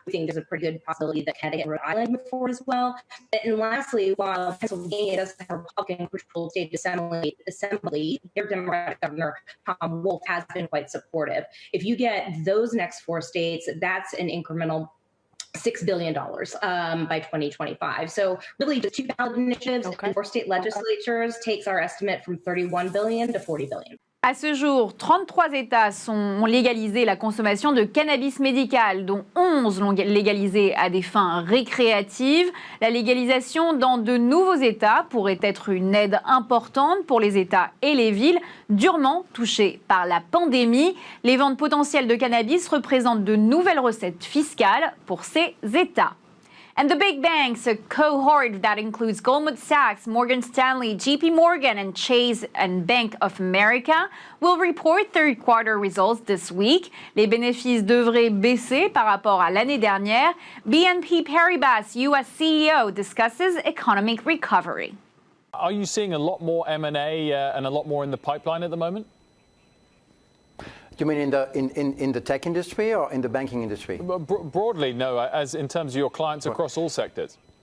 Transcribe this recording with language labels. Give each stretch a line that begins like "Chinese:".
English: We think there's a pretty good possibility that Connecticut and Rhode Island move forward as well. And lastly, while Pennsylvania doesn't have a Republican-controlled state assembly, their Democratic Governor Tom Wolf has been quite supportive. If you get those next four states, that's an incremental $6 billion by 2025. So really just two ballot initiatives and four state legislatures takes our estimate from 31 billion to 40 billion.
French: À ce jour, 33 États ont légalisé la consommation de cannabis médical, dont 11 l'ont légalisé à des fins récréatives. La légalisation dans de nouveaux États pourrait être une aide importante pour les États et les villes durement touchés par la pandémie. Les ventes potentielles de cannabis représentent de nouvelles recettes fiscales pour ces États.
English: And the big banks, a cohort that includes Goldman Sachs, Morgan Stanley, JP Morgan, and Chase and Bank of America, will report third quarter results this week.
French: Les bénéfices devraient baisser par rapport à l'année dernière.
English: BNP Paribas US CEO discusses economic recovery. Are you seeing a lot more M&A and a lot more in the pipeline at the moment? You mean in the tech industry or in the banking industry? Broadly, no, as in terms of your clients across all sectors.